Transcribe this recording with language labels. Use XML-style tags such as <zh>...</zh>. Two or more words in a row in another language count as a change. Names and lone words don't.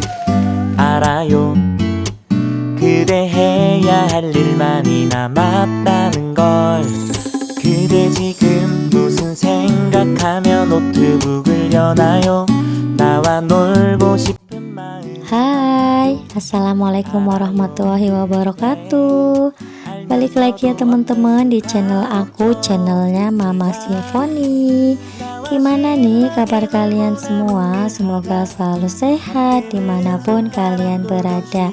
<ko>알아요. 그대 해야 할 일만이 남았다는 걸. 그대 지금 무슨 생각하며 노트북을 여나요? 나와 놀고 싶은 마음.</ko> <ar>Hai, السلام عليكم ورحمة الله وبركاته.</ar> <id>Balik lagi ya teman-teman di channel aku, channelnya Mama Simfoni. Gimana nih kabar kalian semua? Semoga selalu sehat dimanapun kalian berada.</id>